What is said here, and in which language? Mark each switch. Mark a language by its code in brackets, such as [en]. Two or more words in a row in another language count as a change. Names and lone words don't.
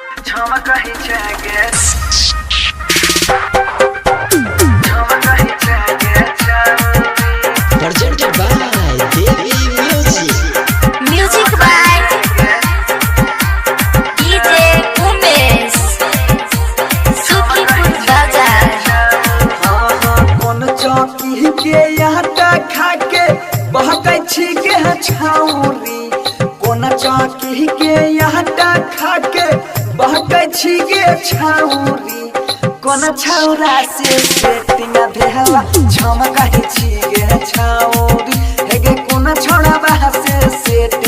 [en] Presented by Devi Music. Music by DJ Umesh. Sukhipur Bazar. [mai] कौन चौकी के आटा खा के बहकै छी के छौरी कौन चौकी के आटा खा के बहकै छी के छौरी कौन छौरा से सेटिंग भेला झमकै छी के छौरी हेगे कौन छौरा बा से सेटिंग